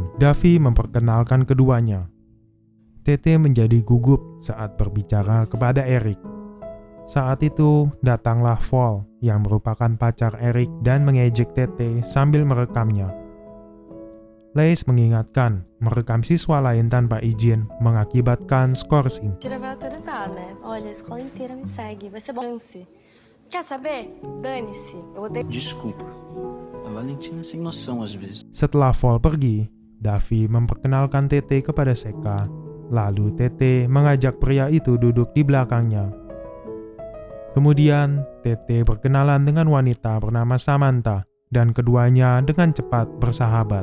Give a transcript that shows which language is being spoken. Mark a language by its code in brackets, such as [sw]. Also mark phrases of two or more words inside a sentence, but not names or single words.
[id] Davi memperkenalkan keduanya. Tete menjadi gugup saat berbicara kepada Eric. Saat itu datanglah Vol yang merupakan pacar Eric dan mengejek Tete sambil merekamnya. Leis mengingatkan, merekam siswa lain tanpa izin mengakibatkan skorsing. [pt] Tira vai autorizar, né? Olha, a escola inteira me segue, vai ser bom. Quer saber? Dane-se. Eu vou ter... Desculpa, a Valentina sem noção às vezes. [id] Setelah Vol pergi, Davi memperkenalkan Tete kepada Seka. Lalu Tete mengajak pria itu duduk di belakangnya. Kemudian, Tete berkenalan dengan wanita bernama Samantha dan keduanya dengan cepat bersahabat.